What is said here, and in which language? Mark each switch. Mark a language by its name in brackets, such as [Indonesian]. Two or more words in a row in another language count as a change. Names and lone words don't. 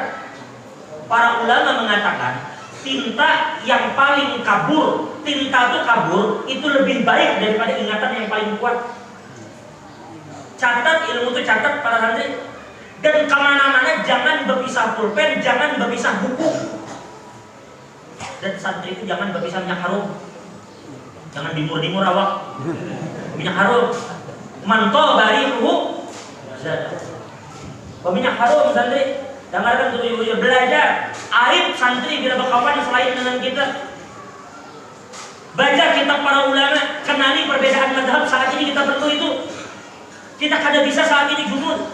[Indonesian] Para ulama mengatakan tinta yang paling kabur, tinta itu kabur itu lebih baik daripada ingatan yang paling kuat. Catat ilmu itu, catat para santri. Dan kemana-mana jangan berpisah pulpen, jangan berpisah buku. Dan santri itu jangan berpisah minyak harum. Jangan dimur-dimur awak. Minyak harum. Mantol bari ruhu. Minyak harum santri. Dengarkan tuh ibu belajar. Aib santri bila berkawan selain dengan kita. Baca kitab para ulama, kenali perbedaan mazhab. Saat ini kita perlu itu. Kita kada bisa saat ini jumud.